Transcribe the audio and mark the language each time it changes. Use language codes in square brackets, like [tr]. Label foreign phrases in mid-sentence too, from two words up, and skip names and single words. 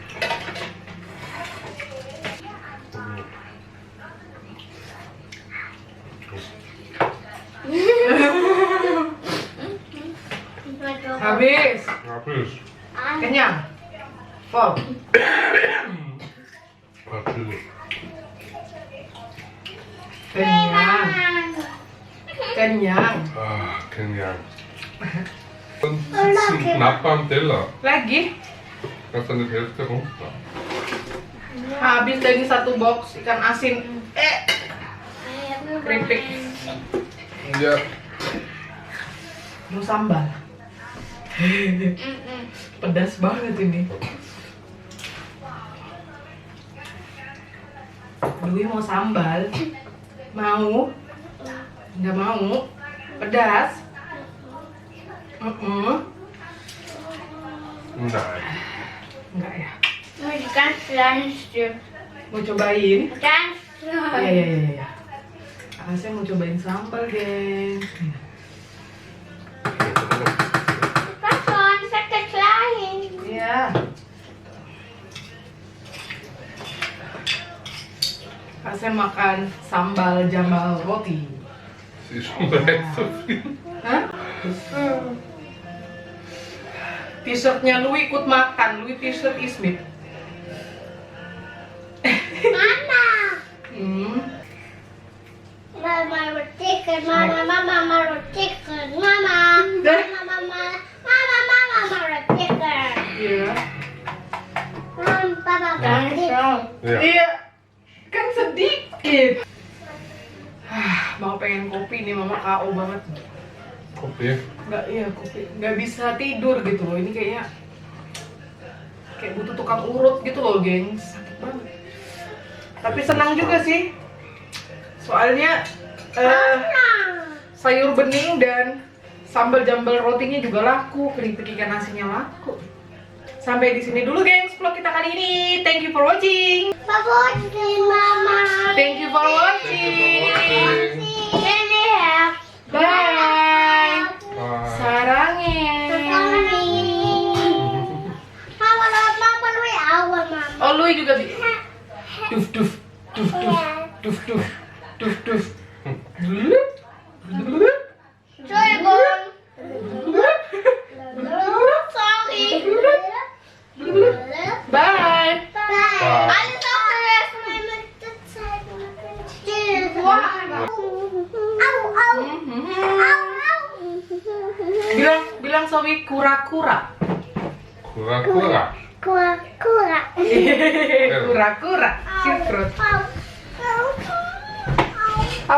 [id] Habis. Habis. Kenyang. Full. [de] Natürlich. [id] Kenyang. Kenyang. Ah, kenyang. [de] Und es ist knapp am Teller. [id] Lagi. [de] Kannst du nicht Hälfte runter? [id] Habis lagi satu box ikan asin. Keripik. [de] Ja. [id] Mau sambal. Pedas banget ini. Dwi mau sambal. Mau? Nggak mau? Pedas? [de] Nein. [id] Enggak ya. [de] Nur die ganz kleinen Stück. [id] Mau cobain? [de] Ganz [id] Iya, [de] klein. [id] iya, iya, iya. Saya mau cobain sambal, geng. [de] Was schon? Ich sagte klein. [id] Iya. Saya makan sambal jambal roti. [de] Sie ist schon direkt zufrieden. Hah? [id] T-shirtnya Louis ikut makan. Louis t-shirt Ismit. Mama. Hmm. [de] Mama will chicken. Mama will chicken. Mama will chicken. [id] Iya. [de] Papa will chicken. Ja. [id] Iya. Kan sedikit. Mau pengen kopi nih, Mama KO banget. Kopi. Nggak, iya kopi. Nggak bisa tidur gitu loh. Ini kayaknya kayak butuh tukang urut gitu loh, gengs. Sakit banget. Tapi senang juga sih. Soalnya sayur bening dan sambal jambal rotinya juga laku, keripik ikan asinnya laku. Sampai di sini dulu, gengs, vlog kita kali ini. [en] Thank you for watching. [id] Mama. [en] Thank you for watching. Really have. Bye. Bye. Sarangin. [id] Mama, Mama. Oh, Louis juga duf duf duf duf duf duf duf duf. [de] Entschuldigung. [en] Sorry. Bye. [de] Alles aufgelöst. Meine Zeit. Still. Au, au. [id] bilang Sowi kura-kura. Kura-kura. Kura-kura. Kura-kura. Silkrut. Au.